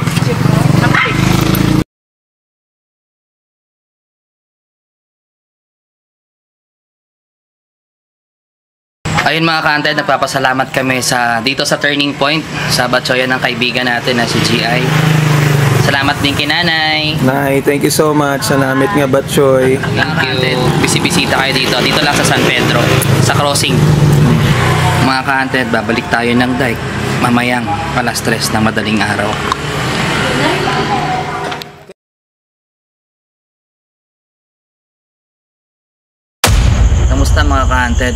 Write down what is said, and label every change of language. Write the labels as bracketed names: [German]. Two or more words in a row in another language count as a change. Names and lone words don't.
[Filipino] Ayun mga ka-hunted, nagpapasalamat kami dito sa turning point sa Batchoyan ng kaibigan natin na si GI. Salamat din kay Nanay. Nay, [English] thank you so much. [Hiligaynon] Salamat nga, Batchoy. [English] Thank you. [Filipino] Bisibisita kayo dito. Dito lang sa San Pedro, sa crossing. Mga ka-hunted, babalik tayo ng dike mamayang alas 3 ng madaling araw. Kamusta mga ka-hunted?